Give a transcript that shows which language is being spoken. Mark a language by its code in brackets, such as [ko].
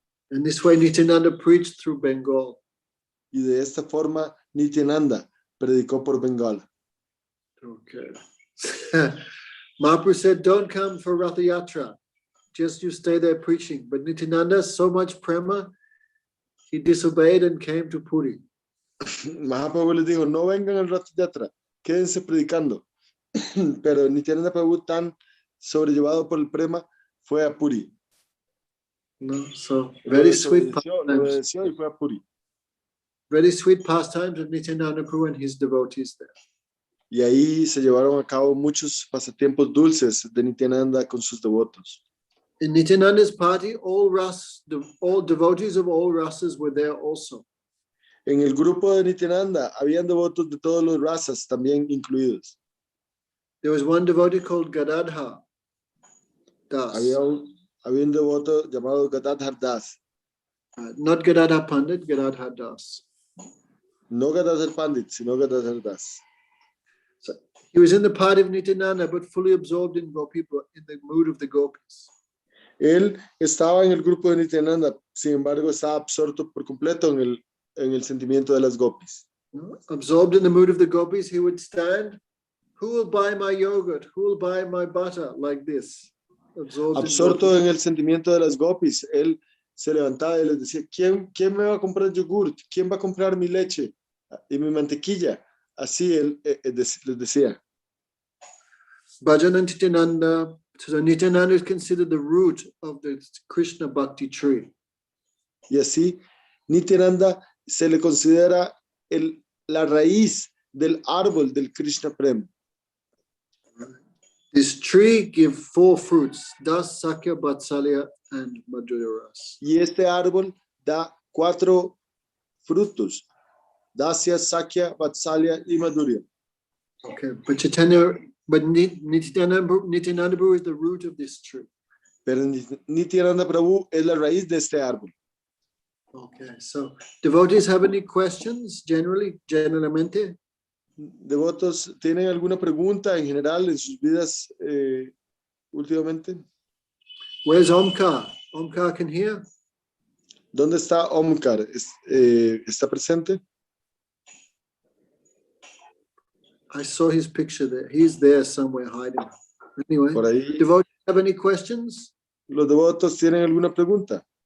[en] And this way Nityananda preached through Bengal. [es] Y de esta forma Nityananda predicó por Bengal. [en] Okay. Mahaprabhu said, don't come for Ratha Yatra. Just you stay there preaching. But Nityananda, so much prema, he disobeyed and came to Puri. [es] Mahaprabhu les dijo, no vengan al Rath Yatra, quédense predicando. Pero Nityananda Prabhu, tan sobrellevado por el prema, fue a Puri. [en] No, so very sweet [es] obedeció y fue a Puri. [en] Very sweet pastimes of Nityananda Prabhu and his devotees there. [es] Y ahí se llevaron a cabo muchos pasatiempos dulces de Nityananda con sus devotos. [en] In Nityananda's party, all devotees of all rasas were there also. [es] En el grupo de Nityananda habían devotos de todas las razas también incluidos. [en] There was one devotee called Gadadhar Das. [es] Había un devoto llamado Gadadhar Das. [en] Not Gadadhar Pandit, Gadadhar Das. [es] No Gadadhar Pandit, sino Gadadhar Das. [en] So he was in the party of Nityananda, but fully absorbed in Gopi, in the mood of the gopis. [es] Él estaba en el grupo de Nityananda, sin embargo estaba absorto por completo en el sentimiento de las gopis. [en] Absorbed in the mood of the gopis, he would stand, who will buy my yogurt? Who will buy my butter? Like this. [es] Absorto en el sentimiento de las gopis, él se levantaba y les decía, ¿quién me va a comprar yogurt? ¿Quién va a comprar mi leche y mi mantequilla? Así él les decía. [en] Bhajan and Nityananda, so Nityananda is considered the root of the Krishna Bhakti tree. [es] Y así Nityananda se le considera la raíz del árbol del Krishna Prem. [en] This tree gives 4 fruits, Das, Sakya, Vatsalya, and Madhurya Ras. [es] Y este árbol da 4 frutos, Dasya, Sakya, Vatsalya y Madhurya. [en] Okay, but Nityananda Prabhu is the root of this tree. [es] Pero Nityananda Prabhu es la raíz de este árbol. [en] Okay, so devotees have any questions generalmente? [es] ¿Devotos tienen alguna pregunta en general en sus vidas últimamente? [en] Where's Omkar? Omkar can hear? [es] ¿Dónde está Omkar? ¿Está presente? [en] I saw his picture there. He's there somewhere hiding. Anyway, [es] Por ahí. [en] devotees have any questions? [es] ¿Los devotos tienen alguna pregunta?